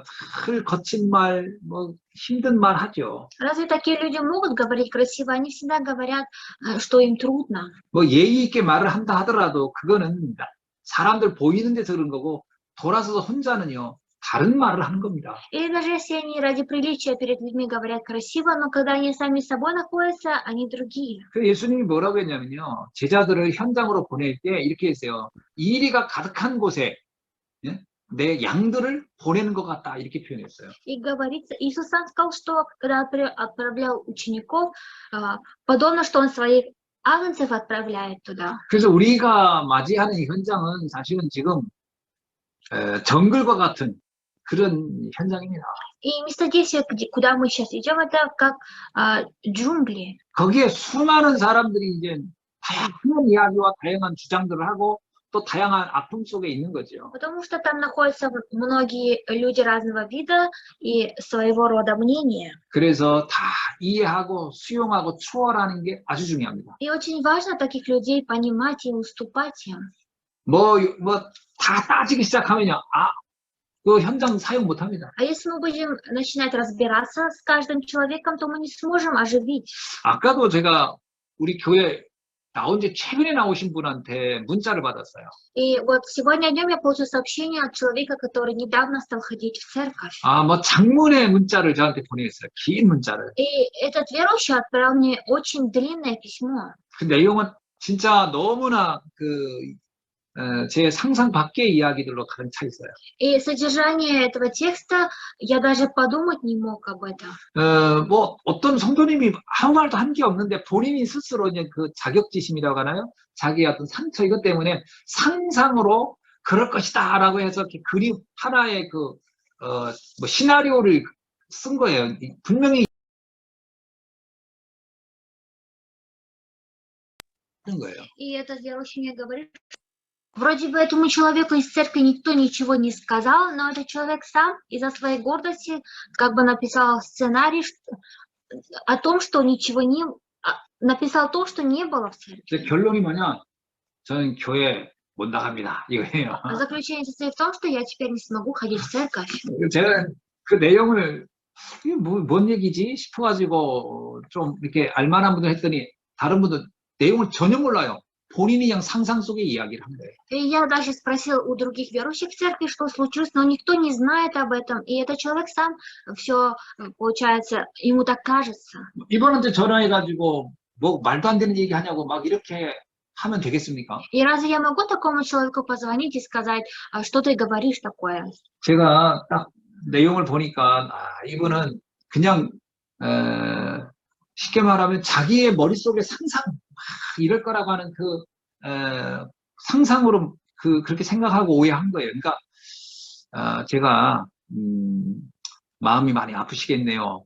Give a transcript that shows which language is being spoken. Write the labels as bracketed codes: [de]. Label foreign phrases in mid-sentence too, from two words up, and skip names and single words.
[ko] 늘 거친 말, 뭐 힘든 말 하죠. [ru] Разве такие люди могут говорить красиво? Они всегда говорят, что им трудно. [ko] 뭐 예의 있게 말을 한다 하더라도 그거는 사람들 보이는 데서 그런 거고 돌아서서 혼자는요 다른 말을 하는 겁니다. [ru] Или даже если они ради приличия перед людьми говорят красиво, но когда они сами с собой находятся, они другие. [ko] 그래서 예수님이 뭐라고 했냐면요. 제자들을 현장으로 보낼 때 이렇게 했어요. 이리가 가득한 곳에 내 양들을 보내는 것 같다 이렇게 표현했어요. [ru] И говорится, Иисус сам сказал, что когда отправлял учеников, подобно, что Он своих агнцев отправляет туда. [ko] 그래서 우리가 맞이하는 이 현장은 사실은 지금 정글과 같은 그런 현장입니다. [ru] И место действия, куда мы сейчас идем, это как джунгли. [ko] 거기에 수많은 사람들이 이제 다양한 이야기와 다양한 주장들을 하고 또 다양한 아픔 속에 있는 거죠. [ru] Потому что там находятся многие люди разного вида и своего рода мнения. [ko] 그래서 다 이해하고 수용하고 추월하는 게 아주 중요합니다. [ru] И очень важно таких людей понимать и уступать им. [ko] 뭐 다 따지기 시작하면요, 그 현장 사용 못 합니다. [ru] А если мы будем начинать разбираться с каждым человеком, то мы не сможем оживить. [ko] 아까도 제가 우리 교회 나온 지 최근에 나오신 분한테 문자를 받았어요. [ru] И вот сегодня днем я получил сообщение от человека, который недавно стал ходить в церковь. [ko] 뭐 장문의 문자를 저한테 보내셨어요. 긴 문자를. [ru] И этот верующий отправил мне очень длинное письмо. [ko] 그 내용은 진짜 너무나 제 상상 밖의 이야기들로 가득 차 있어요. [ru] И содержание этого текста, я даже подумать не мог об этом. [ko] 뭐 어떤 성도님이 아무 말도 한 게 없는데 본인이 스스로 이제 그 자격지심이라고 하나요? 자기의 어떤 상처 이것 때문에 상상으로 그럴 것이다라고 해서 이렇게 그림 하나의 뭐 시나리오를 쓴 거예요. 분명히 그런 거예요. [ru] И этот верующий мне говорит, Вроде бы этому человеку из церкви никто ничего не сказал, но этот человек сам из-за своей гордости как бы написал сценарий о том, что ничего не... написал то, что не было в церкви. [ko] 근데 결론이 뭐냐? 저는 교회 못 나갑니다. 이거예요. [ru] А заключение состоит в том, что я теперь не смогу ходить в церковь. [ko] 제가 그 내용을 이게 뭔 얘기지 싶어가지고 좀 이렇게 알만한 분들 했더니 다른 분들 내용을 전혀 몰라요. 본인이 그냥 상상 속의 이야기를 한 거예요. [ru] И я даже спросил у других верующих в церкви, что случилось, но никто не знает об этом. И этот человек сам все, получается, ему так кажется. [ko] 이분한테 전화해가지고 뭐 말도 안 되는 얘기 하냐고 막 이렇게 하면 되겠습니까? [ru] И разве я могу такому человеку позвонить и сказать, что ты говоришь такое? [ko] 제가 딱 내용을 보니까 이분은 그냥 쉽게 말하면 자기의 머릿속에 상상 이럴 거라고 하는 그 상상으로 그렇게 생각하고 오해한 거예요. 그러니까 제가 마음이 많이 아프시겠네요.